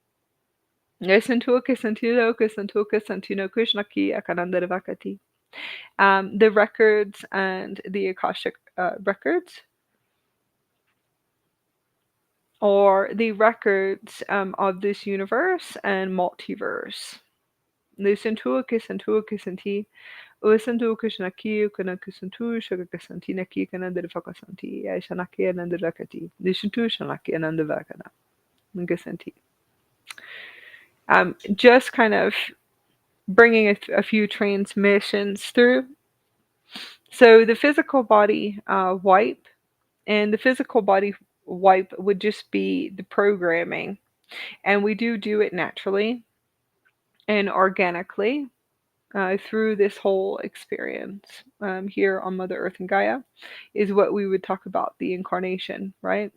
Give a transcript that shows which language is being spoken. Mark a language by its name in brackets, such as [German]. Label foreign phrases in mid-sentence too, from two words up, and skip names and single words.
[English] The records and the Akashic records, or the records of this universe and multiverse. Usantu Krishnaki, Kanakusantu, Shagakasanti, Naki, Kanandavakanti, Shanaki and Andavakati, Nishantu, Shanaki and Andavakana, Ngasanti. Just kind of bringing a few transmissions through. So the physical body wipe, and the physical body wipe would just be the programming, and we do it naturally and organically through this whole experience here on Mother Earth and Gaia, is what we would talk about the incarnation, right?